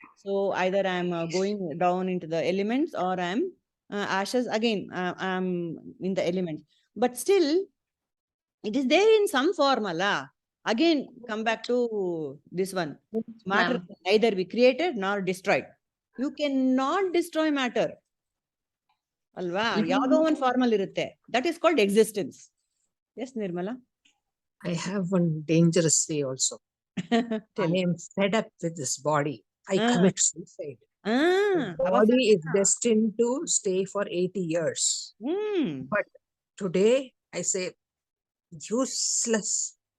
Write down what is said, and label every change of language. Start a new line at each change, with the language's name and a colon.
English: So either I am going down into the elements, or I am ashes again. I am in the elements. But still, it is there in some form. Again, come back to this one. Matter can neither be created nor destroyed. You cannot destroy matter.
Kannada: Alva, ಯಾವುದೋ ಒಂದು formal ಇರುತ್ತೆ.
English: That is called existence. Yes, Nirmala? I have one dangerous say also. I am fed up with this body. I commit suicide. The body is destined to stay for 80 years. But today I say, useless.